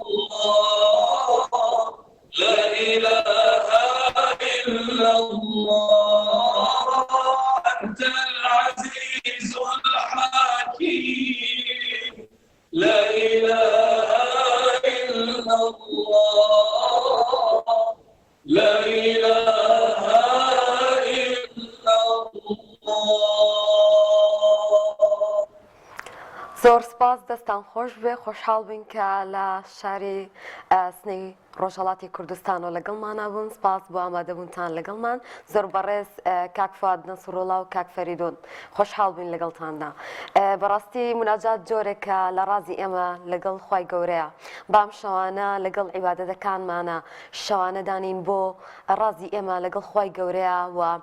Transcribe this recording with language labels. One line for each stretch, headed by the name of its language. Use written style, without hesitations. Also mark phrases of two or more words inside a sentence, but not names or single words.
Arabic: الله لا إله إلا الله أنت العزيز الحكيم لا إله إلا الله لا إله إلا الله
Central Kurdish: زۆر سپاس دەستان خۆش بێ خۆشحاڵ بین کە لە شاری سنەی ڕۆژهەڵاتی کوردستان و لەگەڵمانە بوون سپاس بۆ ئامادەبوونتان لەگەڵمان زۆر بەڕێز کاک فواد نەسروڵڵا و کاک فەریدۆن خۆشحاڵ بین لەگەڵتاندا بەڕاستی مناجات جۆرێکە لە ڕازی ئێمە لەگەڵ خوای گەورەیە بام شەوانە لەگەڵ عیبادەتەکانمانە شەوانە دانین بۆ ڕازی ئێمە لەگەڵ خوای گەورەیە و